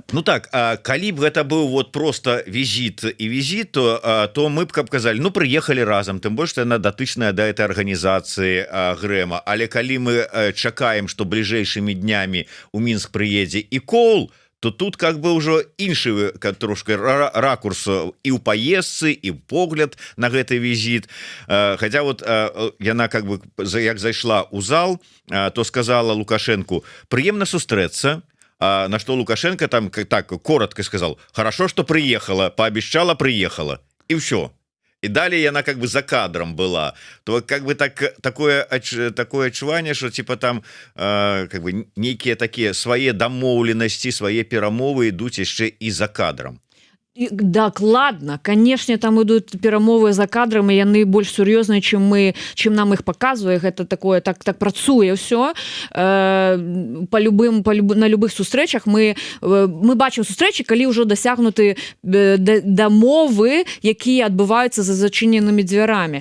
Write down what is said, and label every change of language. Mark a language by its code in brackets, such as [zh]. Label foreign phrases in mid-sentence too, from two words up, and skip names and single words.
[be] Ну так, калі б гэта быў вот просто візіт, то мы б казалі, прыехалі разам, тым больш, што яна датычная да этой арганізацыі Грэма, але калі мы чакаем, што бліжэйшымі днямі у Мінск прыедзе і Коул, то тут [ru] как бы [be] ўжо іншы трошки ракурс і ў паездцы, і ў погляд на гэты візіт. Хаця вот яна [ru] как бы [be] як зайшла ў зал, то сказала Лукашенку: прыемна сустрэцца. [ru] На што Лукашенко там так коротко сказал: хорошо, что приехала, пообещала, приехала, и все. И далее она как бы за кадром была. [be] То как бы такое адчуванне, [ru] что типа там как бы некие такие свои [be] домоўленасці, свои перамовы ідуць яшчэ і за кадром. Дакладна, канешне, там ідуць перамовы за кадрам, і яны больш сур'ёзныя, чым нам іх паказвае. Гэта такое, так працуе ўсё. На любых сустрэчах мы бачым сустрэчы, калі ўжо дасягнуты дамовы, якія адбываюцца за зачыненымі дзвярамі.